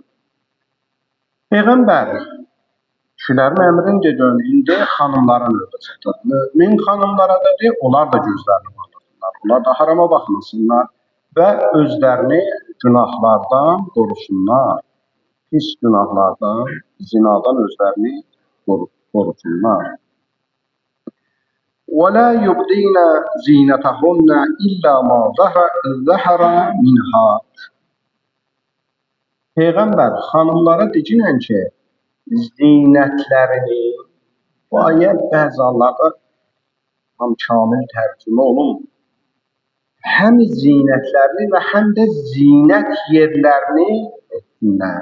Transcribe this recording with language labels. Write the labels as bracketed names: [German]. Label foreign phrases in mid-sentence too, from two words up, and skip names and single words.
[Azerbaijani] Peyğəmbər kişilərin əmrincə döndüyündə xanımlara növbə çatır. Mümin xanımlara da deyir, onlar da gözlərini bağlasınlar, onlar da harama baxmasınlar və özlərini günahlardan qorusunlar. Pis günahlardan, zinadan özlərini qorusunlar. [Arabic] وَلَا يُبْدِينَ زِينَتَهُنَّ إِلَّا مَا ظَهَرَ مِنْهَا. [Azerbaijani] Peyğəmbər xanımlara deyirlər ki, zinətlərini, bu ayə bəzi hallarda tam kamil tərcümə olunmur. Həm zinətlərini və həm də zinət yerlərini etsinlər.